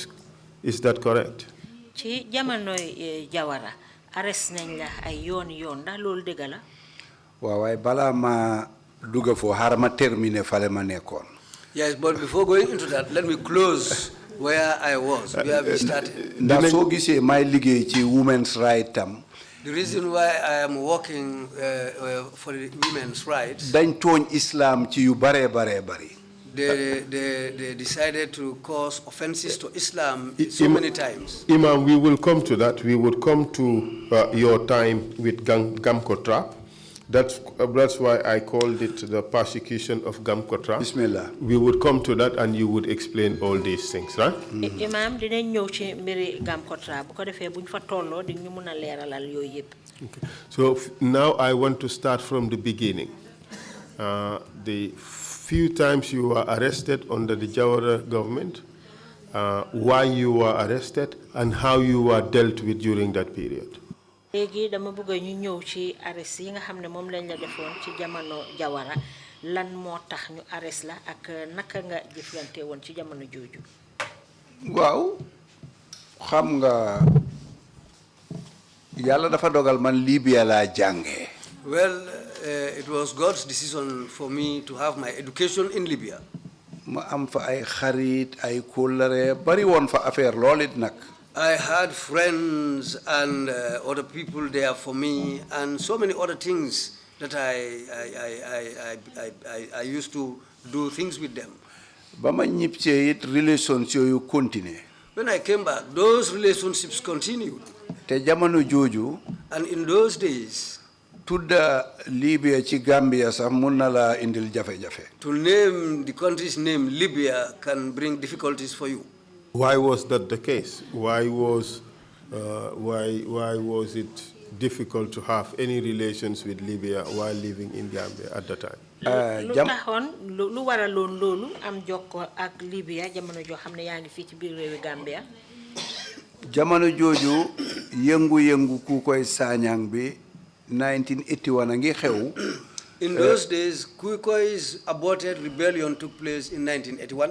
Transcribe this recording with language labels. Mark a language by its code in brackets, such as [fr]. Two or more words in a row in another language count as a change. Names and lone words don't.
[en] Is that correct? [wo] Ci jamonoy Jawara arrest nañ la ay yoon ndax loolu dëgg la. Waaw waaye balaa ma dugg foo xaaral ma terminer fale ma nekkoon. [en] Yes, but before going into that, let me close where I was, where we started. [wo] Ndax soo gisee may liggéey ci [en] women's right [wo] tam. [en] The reason why I am working for the women's rights. [wo] Dañ tooñ Islam ci yu bare bari. [en] They decided to cause offenses to Islam so many times. Imam, we will come to that. We would come to your time with Gamco Trap. That's why I called it the persecution of Gamco Trap. Bismillah. We would come to that and you would explain all these things, right? [wo] Imam, dinañ ñëw ci mbiri Gamco Trap bu ko defee buñ fa tolloo di ñu mën a leeralal yooyu yëpp. [en] Okay. So now I want to start from the beginning. The few times you were arrested under the Jawara government, why you were arrested, and how you were dealt with during that period. [wo] Léegi dama bëgg ñu ñëw ci arrest yi nga xam ne moom lañ la defoon ci jamono Jawara lan moo tax ñu arrest la ak naka nga jëflante woon ci jamono jooju. Waaw xam nga yàlla dafa dogal man Libya laa jàngee. [en] Well, it was God's decision for me to have my education in Libya. [wo] Ma am fa ay xarit ay kóllëre bari woon fa affaire lool it nag. [en] I had friends and other people there for me, and so many other things that I used to do things with them. [wo] Bama ñipse it [en] relations you continue. When I came back, those relationships continued. [wo] Te jamono joju, [en] And in those days, [wo] tudda Libya ci Gambia sax mun na la indil jafe-jafe. [en] to name the country's name, Libya, can bring difficulties for you. Why was that the case? Why was it difficult to have any relations with Libya while living in Gambia at the time? [wo] lu taxoon lu waraloon loolu am jokko ak Libya jamono joo xam ne yaa ngi fii ci biir réewi Gambia. Jamono joju yëngu-yëngu ku koy sañang bi 1981 a ngi xew. [en] In those days, Kuikoi's aborted rebellion took place in 1981.